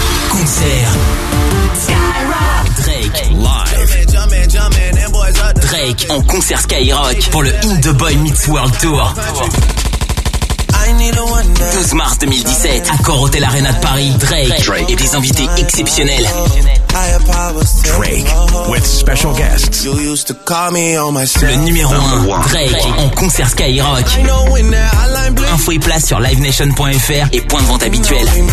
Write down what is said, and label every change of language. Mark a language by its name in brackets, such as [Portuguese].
[French] Concert Skyrock. Drake live. Drake en concert Skyrock pour le In The Boy Meets World Tour. 12 mars 2017, Accor Hotel Arena de Paris, Drake et des invités exceptionnels. [English] Drake with special guests. [French] Le numéro 1, Drake en concert Skyrock. Info et place sur livenation.fr et point de vente habituel.